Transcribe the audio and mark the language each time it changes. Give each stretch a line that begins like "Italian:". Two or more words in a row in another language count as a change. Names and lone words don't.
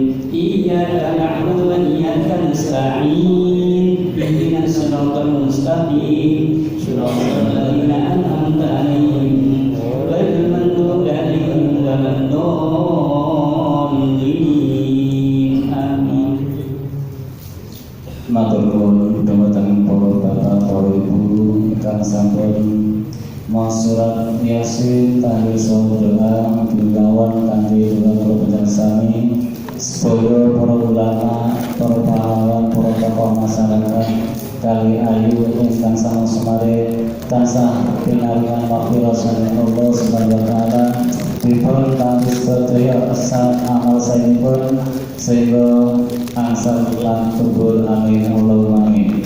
Arabic: إياك نعبد وإياك نستعين. اهدنا الصراط المستقيم صراط الذين أنعمت عليهم غير المغضوب عليهم ولا الضالين. Amin.
Javanese: Matur nuwun dhumateng para bapak para ibu ingkang sampun maos surat Yasin tahlil saha doa bilawan kanthi doa proposal sami sedaya para ulama, para pahlawan, para tokoh masyarakat kali ayu ingkang sama semare tansah pinaringan maghfirah saking
Arabic: الله سبحانه وتعالى
Javanese: dipun kanthi sedaya asal amal saenipun sehingga angsal lan tubul
Arabic: آمين اللهم آمين.